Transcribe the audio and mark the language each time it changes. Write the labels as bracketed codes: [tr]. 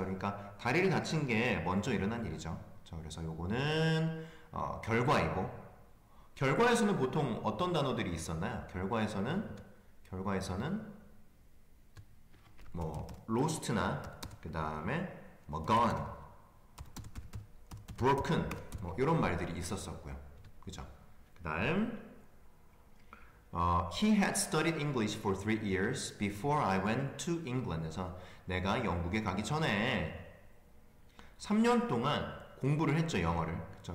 [ko] 그러니까 다리를 다친 게 먼저 일어난 일이죠. 자, 그래서 요거는 결과이고, 결과에서는 보통 어떤 단어들이 있었나요? 결과에서는 뭐 lost나 그 다음에 뭐 gone, broken 뭐 이런 말들이 있었었고요. 그죠? 그 다음 [en] he had studied English for 3 years before I went to England. [ko] 그래서 내가 영국에 가기 전에 3년 동안 공부를 했죠, 영어를. 그쵸?